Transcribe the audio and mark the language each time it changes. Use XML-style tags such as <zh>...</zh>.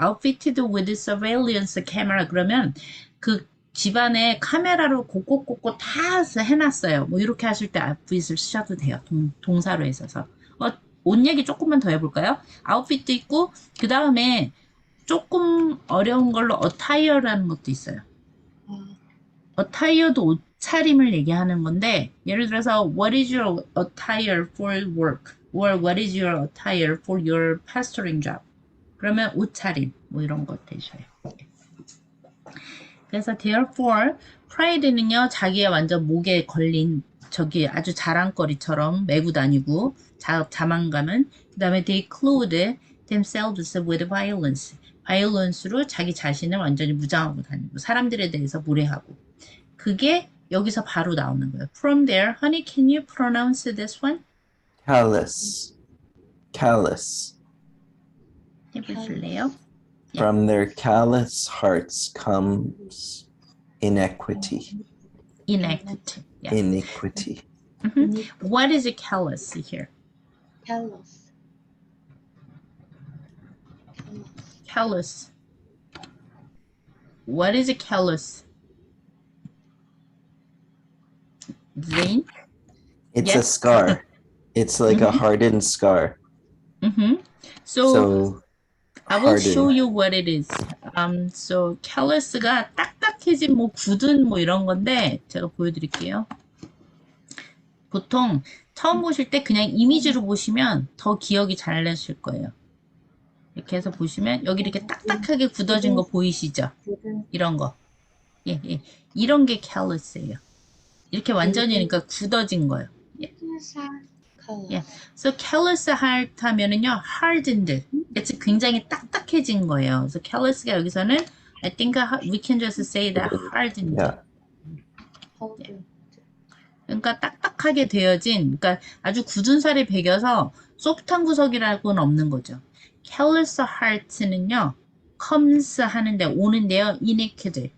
<en>outfitted with surveillance camera</en> <ko>그러면 그 집안에 카메라로 곳곳곳곳 다 해놨어요. 뭐 이렇게 하실 때 outfit을 쓰셔도 돼요. 동사로 있어서. 옷 얘기 조금만 더 해볼까요? outfit도 있고 그 다음에 조금 어려운 걸로 attire라는 것도 있어요. attire도 옷차림을 얘기하는 건데 예를 들어서</ko> <en>what is your attire for work? or what is your attire for your pastoring job?</en> <ko>그러면 옷차림 뭐 이런 것 되셔요. 그래서 therefore pride는요 자기의 완전 목에 걸린 저기 아주 자랑거리처럼 메고 다니고 자만감은 그 다음에</ko> <en>they clothe themselves with violence.</en> <ko>violence로 자기 자신을 완전히 무장하고 다니고 사람들에 대해서 무례하고 그게 여기서 바로 나오는 거예요.</ko> <en>From there, honey, can you pronounce this one? Callous. Callous.</en> <ko>해보실래요? Yeah.</ko> <en>From their callous hearts comes inequity. Inequity. Yeah. Iniquity. What is a callous here? Callous. Callous. What is a callous? Zane? It's a Yes. scar. It's like a hardened scar. So So I will hardened. show you what it is.</en> <ko>So callous가 딱딱해진 뭐 굳은 뭐 이런 건데 제가 보여드릴게요. 보통 처음 보실 때 그냥 이미지로 보시면 더 기억이 잘 나실 거예요. 이렇게 해서 보시면 여기 이렇게 딱딱하게 굳어진 거 보이시죠? 이런 거. 예, 예. 이런 게 callous예요. 이렇게 완전히 그러니까 굳어진 거예요. 예. 예.</ko> <en>So callous heart 하면은요 hardened.</en> <ko>it's 굉장히 딱딱해진 거예요. 그래서 callous가 여기서는</ko> <en>I think we can just say that hardened. Yeah.</en> <ko>그러니까 딱딱하게 되어진, 그러니까 아주 굳은 살이 배겨서 소프트한 구석이라고는 없는 거죠. callous heart는요 comes 하는데 오는데요 inequity.</ko>